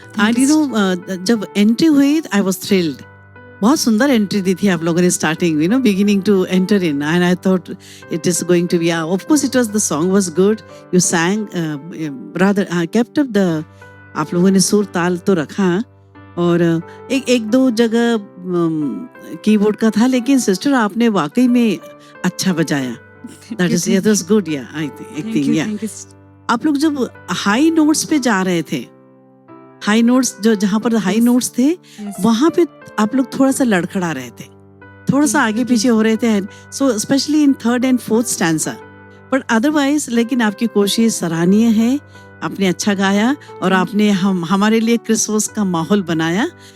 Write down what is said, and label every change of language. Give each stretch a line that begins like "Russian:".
English: and you know,
Hindi: जब entry हुई
English: I was thrilled.
Hindi: बहुत सुंदर एंट्री दी थी आप लोगों ने starting,
English: you know, beginning to enter in, and I thought it is going to be, of course it was, the song was good, you sang rather, kept up the,
Hindi: आप लोगों ने सुर ताल तो रखा। और एक दो जगह कीबोर्ड का था, लेकिन सिस्टर आपने वाकई में अच्छा बजाया।
English: That is, it was good, yeah, I think, yeah.
Hindi: आप लोग जब हाई नोट्स पे जा रहे थे, हाई नोट्स जहाँ पर हाई नोट्स थे, वहां पे आप लोग थोड़ा सा लड़खड़ा रहे थे, थोड़ा सा आगे पीछे हो रहे थे,
English: so specially in third and fourth stanza, but otherwise
Hindi: लेकिन आपकी कोशिश सराहनीय है, आपने अच्छा गाया और आपने हमारे लिए क्रिसमस का माहौल बनाया।